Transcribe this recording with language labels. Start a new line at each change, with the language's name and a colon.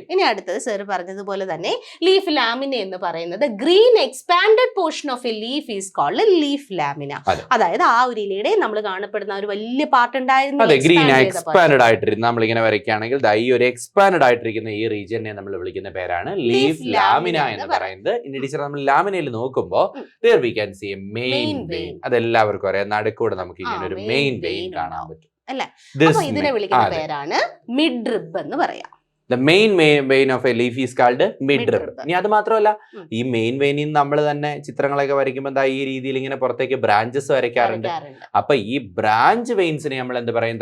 Malayalam: ഇനി അടുത്തത് സർ പറഞ്ഞതുപോലെ തന്നെ ലീഫ് ലാമിന എന്ന് പറയുന്നത്
English: Green expanded portion of a leaf is called leaf lamina.
Malayalam: അതായത് ആ ഒരു ഇലയുടെ നമ്മൾ കാണപ്പെടുന്ന ഒരു വലിയ പാർട്ട് ഉണ്ടായിരുന്നു, ഗ്രീൻ എക്സ്പാൻഡഡ് ആയിട്ടിരുന്ന നമ്മളിങ്ങനെ വരയ്ക്കുകയാണെങ്കിൽ ഈ ഒരു എക്സ്പാൻഡഡ് ആയിട്ടിരിക്കുന്ന ഈ റീജിയനെ നമ്മൾ വിളിക്കുന്ന പേരാണ് ലീഫ് ലാമിന എന്ന് പറയുന്നത്. ഇനി ടീച്ചർ നമ്മൾ ലാമിനയിൽ നോക്കുമ്പോൾ
English: there we can see a main vein.
Malayalam: അതെല്ലാവർക്കും അറിയാം, നടുക്കൂടെ നമുക്ക് ഇങ്ങനെ ഒരു മെയിൻ വെയിൻ കാണാൻ പറ്റും അല്ലേ. അപ്പൊ ഇതിനെ വിളിക്കുന്ന പേരാണ് മിഡ് റിബ് എന്ന് പറയാം.
English: The main vein of a leaf is called midrib.
Malayalam: ഇനി അത് മാത്രമല്ല, ഈ മെയിൻ വെയിനിൽ നമ്മൾ തന്നെ ചിത്രങ്ങളൊക്കെ വരയ്ക്കുമ്പോൾ ഈ രീതിയിൽ ഇങ്ങനെ പുറത്തേക്ക് ബ്രാഞ്ചസ് വരയ്ക്കാറുണ്ട്. അപ്പൊ ഈ ബ്രാഞ്ച് വെയിൻസിനെ നമ്മൾ എന്ത് പറയും?